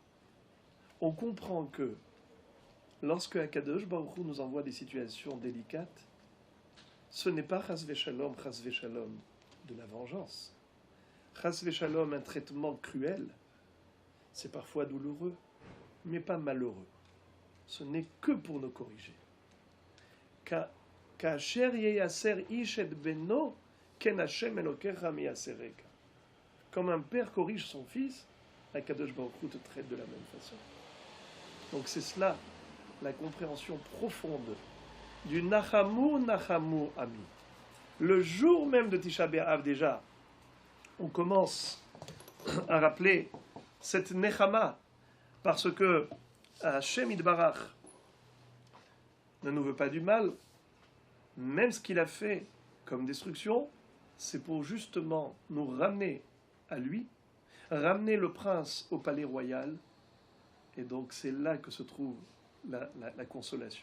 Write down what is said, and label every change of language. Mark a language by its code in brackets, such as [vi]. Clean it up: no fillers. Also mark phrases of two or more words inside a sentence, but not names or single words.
[fr] On comprend que lorsque [he] הקדוש ברוך הוא [fr] nous envoie des situations délicates, ce n'est pas [he] חס ושלום [fr] de la vengeance. [he] חס ושלום, [fr] un traitement cruel, c'est parfois douloureux, mais pas malheureux. Ce n'est que pour nous corriger. [he] כאשר ייסר איש את בנו כן השם אלוקיך מייסרך. [fr] Comme un père corrige son fils, [he] הקדוש ברוך הוא [fr] te traite de la même façon. Donc c'est cela, la compréhension profonde du [he] נחמו נחמו עמי. [fr] Le jour même de Tisha B'Av déjà, on commence à rappeler cette Nechama, parce que [he] השם יתברך [fr] ne nous veut pas du mal, même ce qu'il a fait comme destruction, c'est pour justement nous ramener à lui, ramener le prince au palais royal, et donc c'est là que se trouve la consolation.